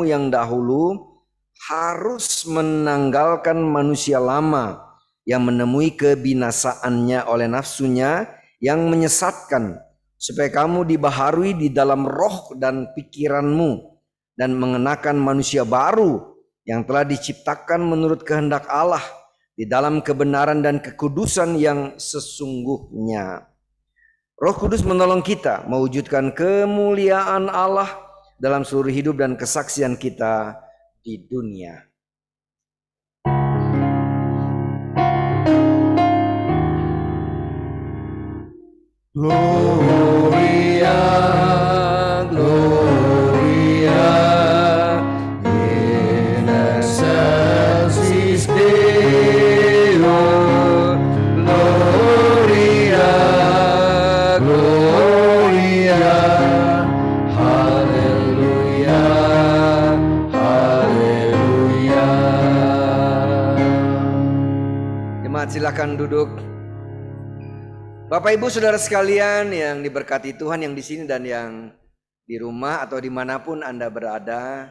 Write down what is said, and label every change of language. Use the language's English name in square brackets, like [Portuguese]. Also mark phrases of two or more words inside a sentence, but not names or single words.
[Indonesian] yang dahulu harus menanggalkan manusia lama yang menemui kebinasaannya oleh nafsunya yang menyesatkan, supaya kamu dibaharui di dalam roh dan pikiranmu, dan mengenakan manusia baru yang telah diciptakan menurut kehendak Allah di dalam kebenaran dan kekudusan yang sesungguhnya. Roh Kudus menolong kita mewujudkan kemuliaan Allah dalam seluruh hidup dan kesaksian kita di dunia. [Latin] Gloria, Gloria, in excelsis Deo. Gloria, Gloria, [Indonesian] Haleluya, Haleluya. Jemaat silakan duduk. Bapak Ibu Saudara sekalian yang diberkati Tuhan, yang di sini dan yang di rumah atau dimanapun Anda berada.